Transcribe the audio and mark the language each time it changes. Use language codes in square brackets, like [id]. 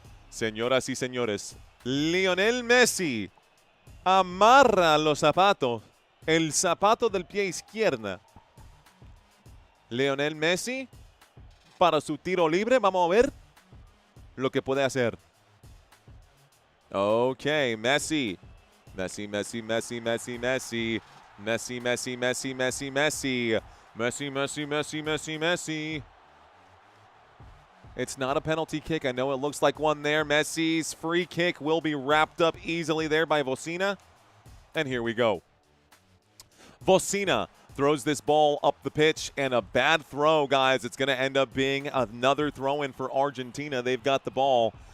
[es] Señoras y señores, Lionel Messi amarra los zapatos. El zapato del pie izquierda. Lionel Messi para su tiro libre. Vamos a ver lo que puede hacer. [en] Okay, Messi. Messi, Messi, Messi, Messi, Messi. Messi, Messi, Messi, Messi, Messi. Messi, Messi, Messi, Messi, Messi. It's not a penalty kick. I know it looks like one there. Messi's free kick will be wrapped up easily there by Vocina. And here we go. Vocina throws this ball up the pitch, and a bad throw, guys. It's going to end up being another throw-in for Argentina. They've got the ball.